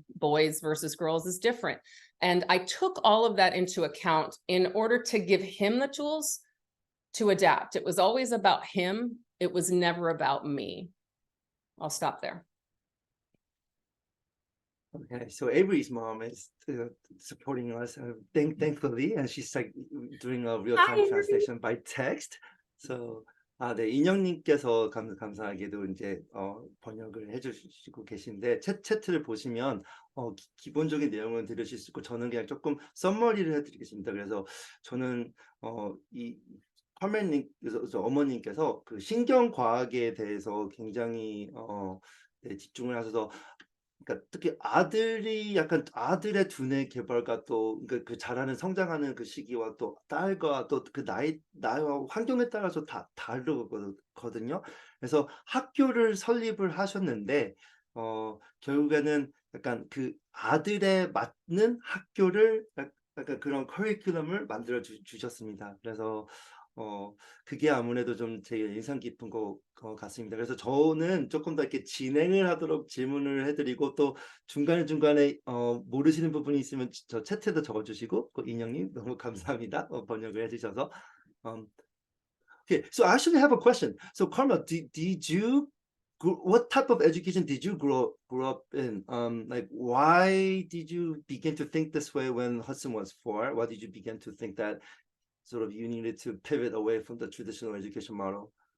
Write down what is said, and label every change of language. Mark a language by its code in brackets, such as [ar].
[en] Boys versus girls is different. And I took all of that into account in order to give him the tools to adapt. It was always about him. It was never about me. I'll stop there. Okay, so Avery's mom is supporting us, thankfully, and she's like doing a real-time translation by text. [ko] So, 네, 인형님께서 감사하게도 이제 번역을 해주시고 계신데 채트를 보시면 기본적인 내용은 들으실 수 있고 저는 그냥 조금 썸머리를 해드리겠습니다. 그래서 저는 이 카멜님, 어머님께서 그 신경과학에 대해서 굉장히 네, 집중을 하셔서. 그러니까 특히 아들이 약간 아들의 두뇌 개발과 또 그 자라는 성장하는 그 시기와 또 딸과 또 그 나이와 환경에 따라서 다 다르거든요. 그래서 학교를 설립을 하셨는데 결국에는 약간 그 아들에 맞는 학교를 약간 그런 커리큘럼을 만들어 주셨습니다. 그래서 그게 아무래도 좀 제일 인상 깊은 것 같습니다. 그래서 저는 조금 더 이렇게 진행을 하도록 질문을 해드리고 또 중간에 모르시는 부분이 있으면 저 채트에도 적어주시고 인형님 너무 감사합니다. 번역을 해주셔서. [en] Okay, so I actually have a question. So Carmell, did you what type of education did you grow up in? Like, why did you begin to think this way when Hudson was 4? Why did you begin to think that sort of you needed to pivot away from the traditional education model?